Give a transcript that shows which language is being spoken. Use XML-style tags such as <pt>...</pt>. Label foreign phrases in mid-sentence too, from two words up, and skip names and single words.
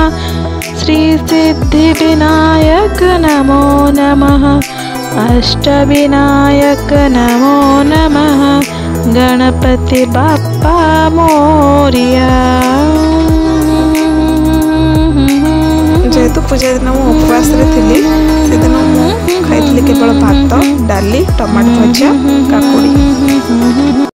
<sa>श्री सिद्धि विनायक नमो नमः। अष्ट विनायक नमो नमः।</sa> <mr>गणपति बाप्पा मोरया।</mr> <or>ଯେହେତୁ ପୂଜା ଦିନ ମୁ ଉପବାସ ଥି ସେ ଦିନ ଖାଇ କେବଳ ଭାତ, ଡାଲି, ଟମାଟୋ ଭଜା, କାକୁଡ଼ି।</or>